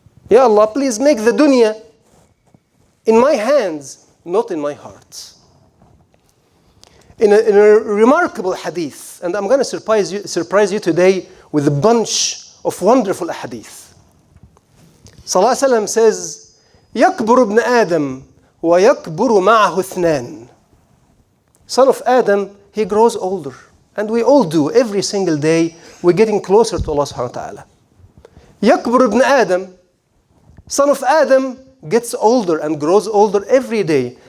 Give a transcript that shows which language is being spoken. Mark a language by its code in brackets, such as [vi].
[en] Ya Allah, please make the dunya in my hands, not in my heart. In a remarkable hadith, and I'm going to surprise you today with a bunch of wonderful hadith. Sallallahu Alaihi Wasallam says, [ar] يَكْبُرُ ابْنَ آدَمْ وَيَكْبُرُ مَعَهُ اثْنَانِ. [en] Son of Adam, he grows older. And we all do. Every single day, we're getting closer to Allah subhanahu wa ta'ala. [ar] يَكْبُرُ ابْنَ آدَمْ. [en] Son of Adam gets older and grows older every day.